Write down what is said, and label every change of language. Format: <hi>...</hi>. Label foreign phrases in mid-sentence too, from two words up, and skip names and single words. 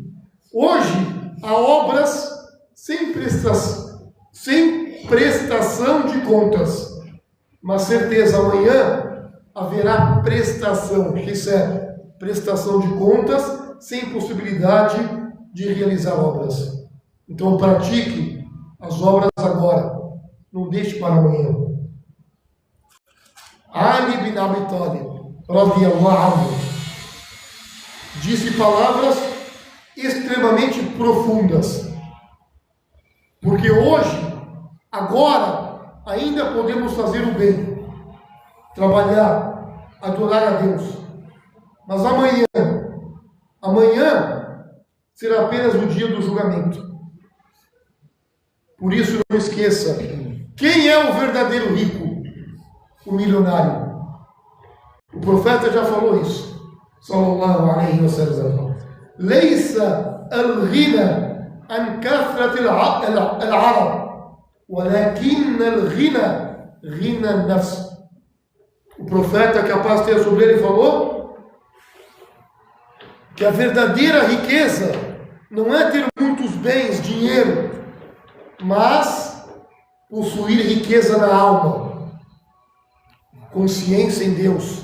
<pt>Hoje há obras sem prestação de contas, mas certeza amanhã haverá prestação de contas sem possibilidade de realizar obras. Então pratique as obras agora. não deixe para amanhã. Ali bin Abi Talib,</pt> <ar>رضي الله عنه,</ar> <pt>disse palavras extremamente profundas. Porque hoje, agora, ainda podemos fazer o bem, trabalhar, adorar a Deus. Mas amanhã será apenas o dia do julgamento. Por isso não esqueça, quem é o verdadeiro rico? O milionário. O profeta já falou isso.</pt> <ar>صلى الله عليه وسلم ليس الغنى عن كثرة العرب ولكن الغنى غنى النفس.</ar> <pt>O profeta, que a paz tenha sobre ele, falou que a verdadeira riqueza não é ter muitos bens, dinheiro, mas possuir riqueza na alma, consciência em Deus.</pt>